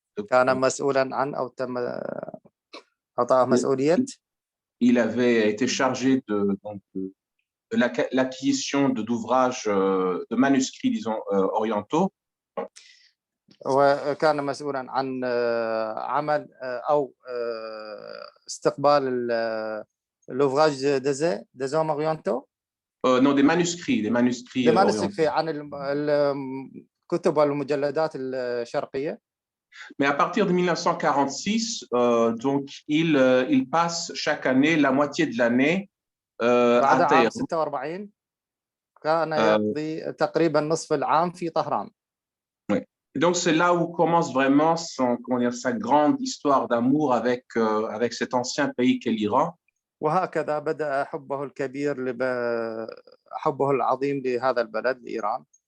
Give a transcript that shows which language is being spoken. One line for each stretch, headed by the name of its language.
Arabic: كان مسؤولا عن أو تم أعطاه مسؤولية.
French: Il avait été chargé de l'acquisition d'ouvrages, de manuscrits, disons, orientaux.
Arabic: وكان مسؤولا عن عمل أو استقبال
French: l'ouvrage des hommes orientaux. Non, des manuscrits orientaux.
Arabic: عن الكتب والمجلدات الشرقية.
French: Mais à partir de 1946, donc il passe chaque année la moitié de l'année à Téhéran.
Arabic: 46 كان يقضي تقريبا نصف العام في طهران.
French: Oui. Et donc c'est là où commence vraiment sa grande histoire d'amour avec cet ancien pays qu'est l'Iran.
Arabic: وهكذا بدأ حبه الكبير حبه العظيم لهذا البلد لإيران.